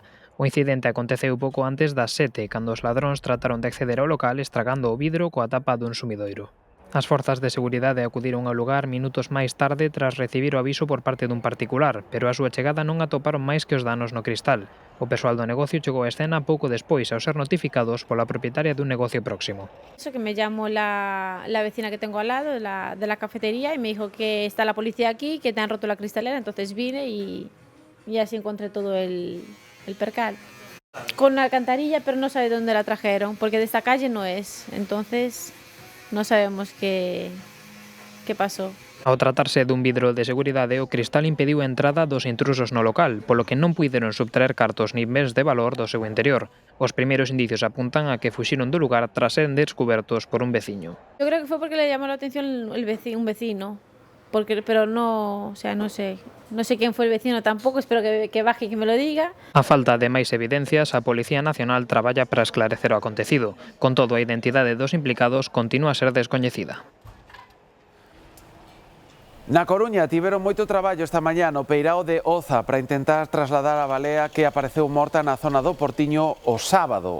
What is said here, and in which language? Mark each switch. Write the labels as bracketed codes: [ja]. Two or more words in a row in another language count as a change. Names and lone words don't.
[gl] O incidente aconteceu pouco antes das 7, cando os ladróns trataron de acceder ao local estragando o vidro coa tapa dun sumidoiro. As forzas de seguridade acudiron ao lugar minutos máis tarde tras recibir o aviso por parte dun particular, pero a súa chegada non atoparon máis que os danos no cristal. O persoal do negocio chegou á escena pouco despois ao ser notificados pola propietaria dun negocio próximo. [es] Eso que me llamó la vecina que tengo al lado de la cafetería y me dijo que está la policía aquí, que te han roto la cristalera, entonces vine y así encontré todo el percal. Con una alcantarilla, pero no sabe dónde la trajeron, porque de esta calle no es, entonces no sabemos qué pasó. [gl] Ao tratarse dun vidro de seguridade, o cristal impediu a entrada dos intrusos no local, polo que non puideron subtraer cartos nin bens de valor do seu interior. Os primeiros indicios apuntan a que fuxiron do lugar tras ser descubertos por un veciño. [es] Yo creo que fue porque le llamó la atención un vecino, pero no, o sea, no sé quién fue el vecino tampoco, espero que baje y que me lo diga. [gl] A falta de máis evidencias, a Policía Nacional traballa para esclarecer o acontecido. Con todo, a identidade dos implicados continúa a ser descoñecida. Na Coruña tiveron moito traballo esta mañá no peirao de Oza para intentar trasladar a balea que apareceu morta na zona do Portiño o sábado.